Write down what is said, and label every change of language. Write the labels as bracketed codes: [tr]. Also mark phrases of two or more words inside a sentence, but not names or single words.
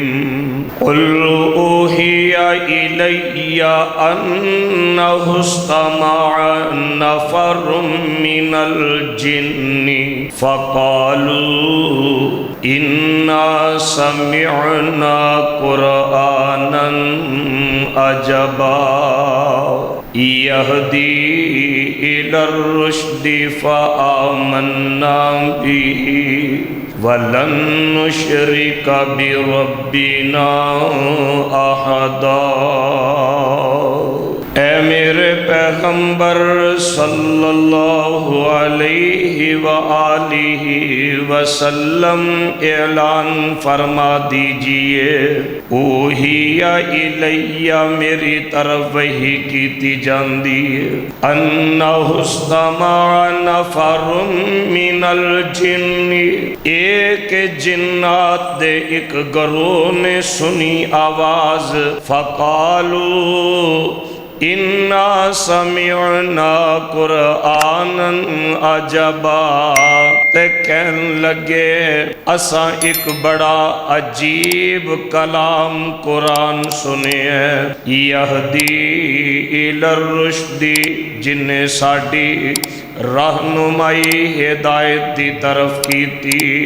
[ar] قل أوحي إلي أنه استمع نفر من الجن فقالوا إنا سمعنا قرآنا عجبا يهدي إلى الرشد فآمنا به ولن نشرك بربنا أحدا. [pa] اے میرے پیغمبر [ar] صلى الله عليه وآله وسلم [pa] اعلان فرما دیجیے, [ar] أوحي إلي [pa] میری طرف وحی کیتی جاندی اے, [ar] أنه استمع نفر من الجن [pa] اک جنات دے اک گروہ نے سنی آواز، فقالوا [ar] إنا سمعنا قرآنا عجبا, [pa] تے کہن لگے اساں اک بڑا عجیب کلام قرآن سنیا اے, [ar] يهدي إلى الرشد [pa] جنہے ساڈی رہنمائی ہدایت دی طرف کیتی سی,